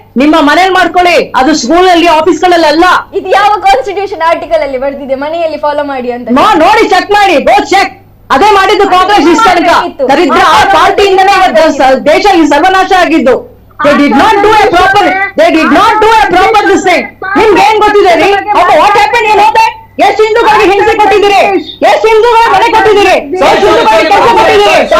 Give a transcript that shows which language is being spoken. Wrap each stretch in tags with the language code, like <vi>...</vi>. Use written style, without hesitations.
<kn>ನಿಮ್ಮ ಮನೇಲಿ ಮಾಡ್ಕೊಳ್ಳಿ, ಅದು ಸ್ಕೂಲ್ ಅಲ್ಲಿ, ಆಫೀಸ್ ಗಳಲ್ಲಿ ಅಲ್ಲ. ಇದು ಯಾವ ಕಾನ್ಸ್ಟಿಟ್ಯೂಷನ್ ಆರ್ಟಿಕಲ್ ಅಲ್ಲಿ ಬರ್ತಿದೆ ಮನೆಯಲ್ಲಿ ಫಾಲೋ ಮಾಡಿ ಅಂತ? ನೋಡಿ, ಚೆಕ್ ಮಾಡಿ,</kn> <en>Go check.</en> <kn>ಅದೇ ಮಾಡಿದ್ದು ಕಾಂಗ್ರೆಸ್ ಇಷ್ಟ ತನಕ. ದರಿದ್ರ ಪಾರ್ಟಿಯಿಂದನೇ ದೇಶ ಈ ಸರ್ವನಾಶ ಆಗಿದ್ದು.</kn> <en>They did not do a proper this thing.</en> <kn>ನಿಮ್ಗೆ ಏನ್ ಗೊತ್ತಿದೆ ರೀ?</kn> <en>What happen?</en> <kn>ಏನು ಹೋದೆ? ಎಷ್ಟು ಹಿಂದೂಗಳಿಗೆ ಹಿಂಸೆ ಕೊಟ್ಟಿದ್ದೀರಿ, ಎಷ್ಟು ಹಿಂದೂಗಳ ಮನೆ ಕೊಟ್ಟಿದ್ದೀರಿ, ಎಷ್ಟು ಹಿಂದೂಗಳಿಗೆ ಕೆಲಸ ಕೊಟ್ಟಿದ್ದೀರಿ.</kn>